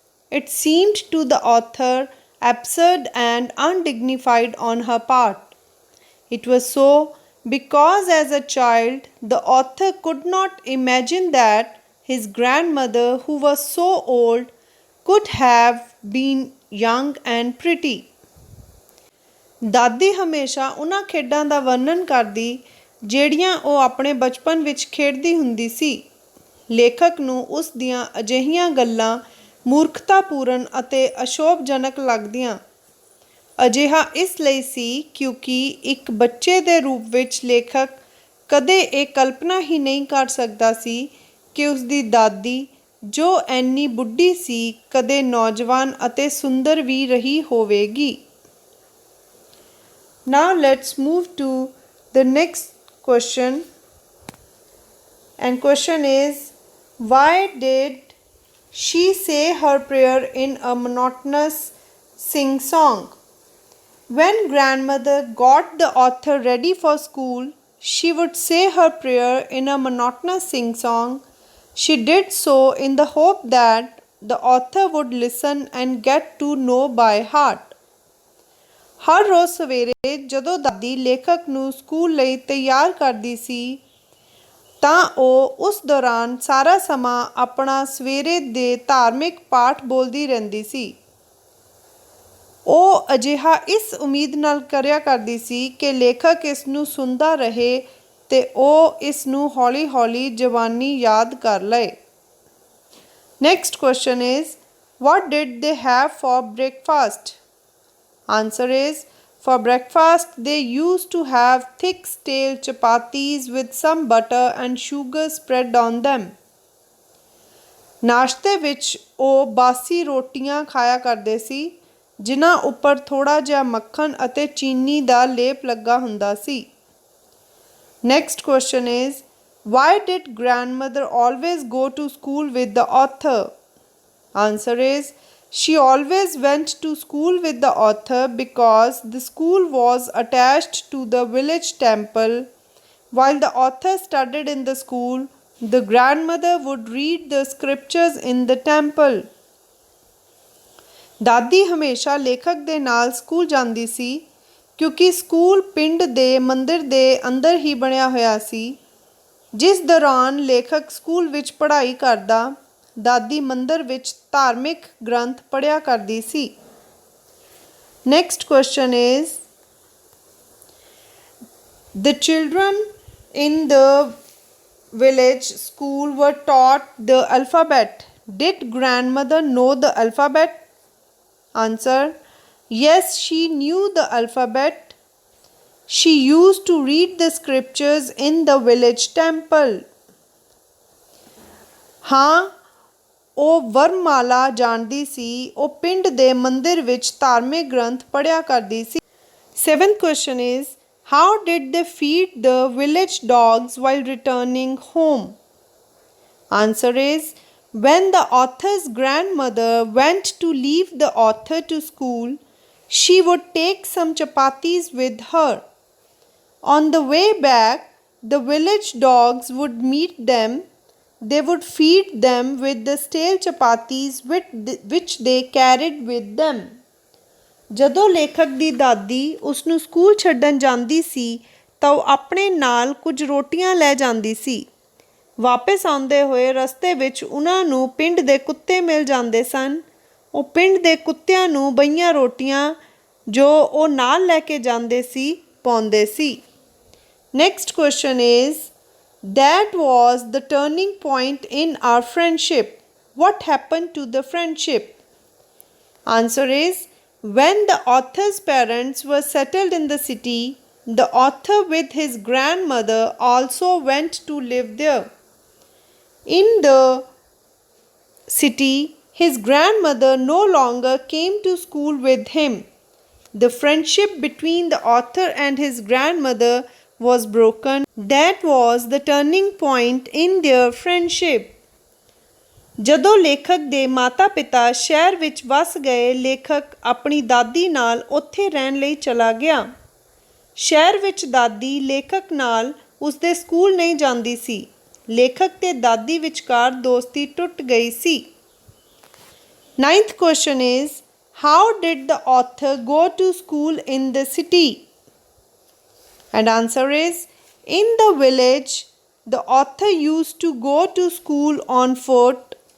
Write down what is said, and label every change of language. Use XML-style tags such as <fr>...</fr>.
<en>It seemed to the author absurd and undignified on her part. It was so because as a child the author could not imagine that his grandmother, who was so old, could have been young and pretty.</en> <pa>ਦਾਦੀ ਹਮੇਸ਼ਾ ਉਹਨਾਂ ਖੇਡਾਂ ਦਾ ਵਰਣਨ ਕਰਦੀ ਜਿਹੜੀਆਂ ਉਹ ਆਪਣੇ ਬਚਪਨ ਵਿੱਚ ਖੇਡਦੀ ਹੁੰਦੀ ਸੀ। ਲੇਖਕ ਨੂੰ ਉਸ ਦੀਆਂ ਅਜਿਹੀਆਂ ਗੱਲਾਂ ਮੂਰਖਤਾਪੂਰਨ ਅਤੇ ਅਸ਼ੋਭਜਨਕ ਲੱਗਦੀਆਂ। ਅਜਿਹਾ ਇਸ ਲਈ ਸੀ ਕਿਉਂਕਿ ਇੱਕ ਬੱਚੇ ਦੇ ਰੂਪ ਵਿੱਚ ਲੇਖਕ ਕਦੇ ਇਹ ਕਲਪਨਾ ਹੀ ਨਹੀਂ ਕਰ ਸਕਦਾ ਸੀ ਕਿ ਉਸਦੀ ਦਾਦੀ ਜੋ ਐਨੀ ਬੁੱਢੀ ਸੀ ਕਦੇ ਨੌਜਵਾਨ ਅਤੇ ਸੁੰਦਰ ਵੀ ਰਹੀ ਹੋਵੇਗੀ।</pa> <en>Now let's move to the next question. And question is, why did she say her prayer in a monotonous sing-song? When grandmother got the author ready for school, she would say her prayer in a monotonous sing-song. She did so in the hope that the author would listen and get to know by heart.</en> <pa>ਹਰ ਰੋਜ਼ ਸਵੇਰੇ ਜਦੋਂ ਦਾਦੀ ਲੇਖਕ ਨੂੰ school ਲਈ ਤਿਆਰ ਕਰਦੀ ਸੀ ਤਾਂ ਉਹ ਉਸ ਦੌਰਾਨ ਸਾਰਾ ਸਮਾਂ ਆਪਣਾ ਸਵੇਰੇ ਦੇ ਧਾਰਮਿਕ ਪਾਠ ਬੋਲਦੀ ਰਹਿੰਦੀ ਸੀ। ਉਹ ਅਜਿਹਾ ਇਸ ਉਮੀਦ ਨਾਲ ਕਰਿਆ ਕਰਦੀ ਸੀ ਕਿ ਲੇਖਕ ਇਸ ਨੂੰ ਸੁਣਦਾ ਰਹੇ ਤੇ ਉਹ ਇਸ ਨੂੰ ਹੌਲੀ ਹੌਲੀ ਜ਼ਬਾਨੀ ਯਾਦ ਕਰ ਲਏ।</pa> <en>Next question is, what did they have for breakfast? Answer is, for breakfast they used to have thick stale chapatis with some butter and sugar spread on them.</en> <pa>ਨਾਸ਼ਤੇ ਵਿੱਚ ਉਹ ਬਾਸੀ ਰੋਟੀਆਂ ਖਾਇਆ ਕਰਦੇ ਸੀ ਜਿਨ੍ਹਾਂ ਉੱਪਰ ਥੋੜ੍ਹਾ ਜਿਹਾ ਮੱਖਣ ਅਤੇ ਚੀਨੀ ਦਾ ਲੇਪ ਲੱਗਾ ਹੁੰਦਾ ਸੀ।</pa> <en>Next question is, why did grandmother always go to school with the author? Answer is, she always went to school with the author because the school was attached to the village temple. While the author studied in the school, the grandmother would read the scriptures in the temple.</en> <pa>ਦਾਦੀ ਹਮੇਸ਼ਾ ਲੇਖਕ ਦੇ ਨਾਲ school ਜਾਂਦੀ ਸੀ ਕਿਉਂਕਿ school ਪਿੰਡ ਦੇ ਮੰਦਿਰ ਦੇ ਅੰਦਰ ਹੀ ਬਣਿਆ ਹੋਇਆ ਸੀ। ਜਿਸ ਦੌਰਾਨ ਲੇਖਕ ਸਕੂਲ ਵਿੱਚ ਪੜ੍ਹਾਈ ਕਰਦਾ, ਦਾਦੀ ਮੰਦਿਰ ਵਿੱਚ ਧਾਰਮਿਕ ਗ੍ਰੰਥ ਪੜ੍ਹਿਆ ਕਰਦੀ ਸੀ।</pa> <en>Next question is, the children in the village school were taught the alphabet. Did grandmother know the alphabet? Answer, yes, she knew the alphabet. She used to read the scriptures in the village temple.</en> <pa>ਹਾਂ, ਉਹ ਵਰਮਾਲਾ ਜਾਣਦੀ ਸੀ। ਉਹ ਪਿੰਡ ਦੇ ਮੰਦਿਰ ਵਿੱਚ ਧਾਰਮਿਕ ਗ੍ਰੰਥ ਪੜ੍ਹਿਆ ਕਰਦੀ ਸੀ।</pa> <en>Seventh question is, How did they feed the village dogs while returning home? Answer is, when the author's grandmother went to leave the author to school, she would take some chapatis with her. On the way back, the village dogs would meet them. They would feed them with the stale chapatis which they carried with them.</en> <pa>ਜਦੋਂ ਲੇਖਕ ਦੀ ਦਾਦੀ ਉਸ ਨੂੰ school ਛੱਡਣ ਜਾਂਦੀ ਸੀ ਤਾਂ ਉਹ ਆਪਣੇ ਨਾਲ ਕੁਝ ਰੋਟੀਆਂ ਲੈ ਜਾਂਦੀ ਸੀ। ਵਾਪਸ ਆਉਂਦੇ ਹੋਏ ਰਸਤੇ ਵਿੱਚ ਉਹਨਾਂ ਨੂੰ ਪਿੰਡ ਦੇ ਕੁੱਤੇ ਮਿਲ ਜਾਂਦੇ ਸਨ। ਉਹ ਪਿੰਡ ਦੇ ਕੁੱਤਿਆਂ ਨੂੰ ਬਈਆਂ ਰੋਟੀਆਂ ਜੋ ਉਹ ਨਾਲ ਲੈ ਕੇ ਜਾਂਦੇ ਸੀ ਪਾਉਂਦੇ ਸੀ।</pa> <en>Next question is, that was the turning point in our friendship. What happened to the friendship? Answer is, when the author's parents were settled in the city, the author with his grandmother also went to live there. In the city, his grandmother no longer came to school with him. The friendship between the author and his grandmother was broken. That was the turning point in their friendship.</en> <pa>ਜਦੋਂ ਲੇਖਕ ਦੇ ਮਾਤਾ-ਪਿਤਾ ਸ਼ਹਿਰ ਵਿੱਚ ਵਸ ਗਏ, ਲੇਖਕ ਆਪਣੀ ਦਾਦੀ ਨਾਲ ਉੱਥੇ ਰਹਿਣ ਲਈ ਚਲਾ ਗਿਆ। ਸ਼ਹਿਰ ਵਿੱਚ ਦਾਦੀ ਲੇਖਕ ਨਾਲ ਉਸਦੇ ਸਕੂਲ ਨਹੀਂ ਜਾਂਦੀ ਸੀ। ਲੇਖਕ ਤੇ ਦਾਦੀ ਵਿਚਕਾਰ ਦੋਸਤੀ ਟੁੱਟ ਗਈ ਸੀ।</pa> <en>Ninth question is, how did the author go to school in the city? And answer is, in the village, the author used to go to school on foot.</en>